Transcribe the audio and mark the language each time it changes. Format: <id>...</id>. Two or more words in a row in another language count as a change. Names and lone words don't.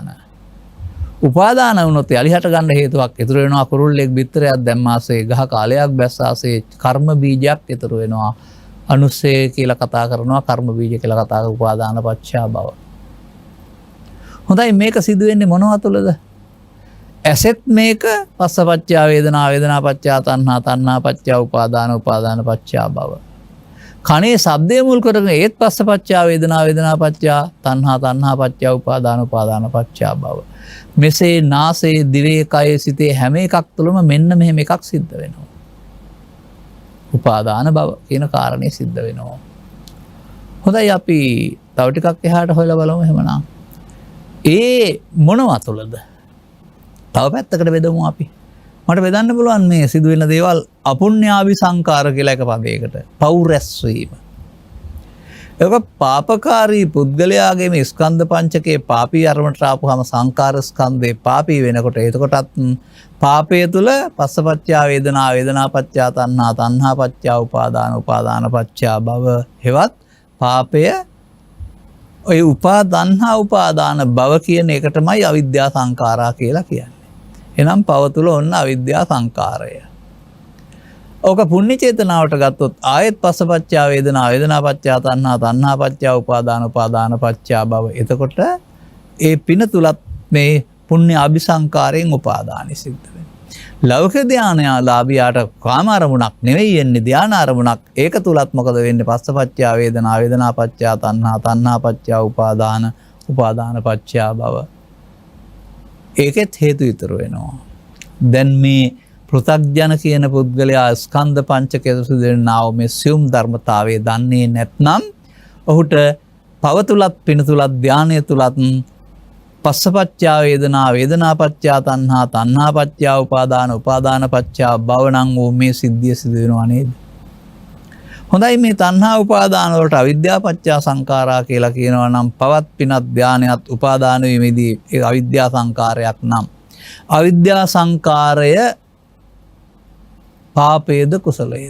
<si>උපාදාන වුණොත් යලි හට ගන්න හේතුවක් ඉතුරු වෙනවා කුරුල්ලෙක් බිත්තරයක් දැම්මාසේ ගහ කාලයක් බැස්සාසේ කර්ම බීජයක් ඉතුරු වෙනවා. අනුස්සය කියලා කතා කරනවා කර්ම බීජ කියලා කතා කරන</si> <pi>උපාදාන පච්චයා භව.</pi> <si>හොඳයි මේක සිදු වෙන්නේ මොනවා තුළද? ඇසෙත් මේක</si> <pi>පස්සපච්චා වේදනා වේදනා පච්චා තණ්හා තණ්හා පච්චා උපාදාන උපාදාන පච්චා භව.</pi> <si>කනේ ශබ්දය මුල් කරගෙන ඒත්</si> <pi>පස්සපච්චා වේදනා වේදනා පච්චා තණ්හා තණ්හා පච්චා උපාදාන උපාදාන පච්චා භව.</pi> <si>මෙසේ නාසයේ දිවේ කයේ සිතේ හැම එකක් තුළම මෙන්න මෙහෙම එකක් සිද්ධ වෙනවා. උපාදාන භව කියන කාරණේ සිද්ධ වෙනවා. හොඳයි අපි තව ටිකක් එහාට හොයලා බලමු එහෙමනම්. ඒ මොනවා තුළද? තව පැත්තකට බෙදමු අපි. මට බෙදන්න පුළුවන් මේ සිදුවෙන දේවල් අපුණ්‍යාවි සංකාර කියලා එක පදයකට. පව් රැස්වීම. ඒක පාපකාරී පුද්ගලයාගේ මේ ස්කන්ධ පංචකයේ පාපී අරමුණට ආපුවම සංකාර ස්කන්ධේ පාපී වෙනකොට එතකොටත් පාපය තුල</si> <pi>පස්සපච්චා වේදනා වේදනා පච්චා තණ්හා තණ්හා පච්චා උපාදාන උපාදාන පච්චා භව</pi> <si>හෙවත් පාපය ඔය උපාදන්හා උපාදාන භව කියන එකටමයි අවිද්‍යා සංකාරා කියලා කියන්නේ. එනම් පව තුල ඔන්න අවිද්‍යා සංකාරය. ඕක පුණ්‍ය චේතනාවට ගත්තොත් ආයෙත්</si> <pi>පස්සපච්චා වේදනා වේදනා පච්චා තණ්හා තණ්හා පච්චා උපාදාන උපාදාන පච්චා භව.</pi> <si>එතකොට ඒ පින තුලත් මේ පුණ්‍ය අபிසංකාරයෙන් උපාදානෙ සිද්ධ වෙනවා. ලෞකික ධානයාලාභියාට කාම අරමුණක් නෙවෙයි එන්නේ ධාන අරමුණක්. ඒක තුලත් මොකද වෙන්නේ?</si> <pi>පස්සපච්චා වේදනා වේදනා පච්චා තණ්හා තණ්හා පච්චා උපාදාන උපාදාන පච්චා භව.</pi> <si>ඒකෙත් හේතු ඉතුරු වෙනවා. දැන් මේ පෘථග්ජන කියන පුද්ගලයා ස්කන්ධ පංචකයේ සිදුවෙනා මේ සියුම් ධර්මතාවයේ දන්නේ නැත්නම් ඔහුට පව තුලත් පින තුලත් ධානය තුලත්</si> <pi>පස්සපච්චා වේදනා වේදනා පච්චා තණ්හා තණ්හා පච්චා උපාදාන උපාදාන පච්චා භව</pi> <si>නම් වූ මේ සිද්ධිය සිදු වෙනවා නේද? හොඳයි මේ තණ්හා උපාදාන වලට</si> <pi>අවිද්‍යා පච්චා සංඛාරා</pi> <si>කියලා කියනවා නම් පවත් පිනත් ධානයත් උපාදාන වීමේදී ඒ අවිද්‍යා සංඛාරයක් නම් අවිද්‍යා සංඛාරය පාපේද කුසලයේද?</si>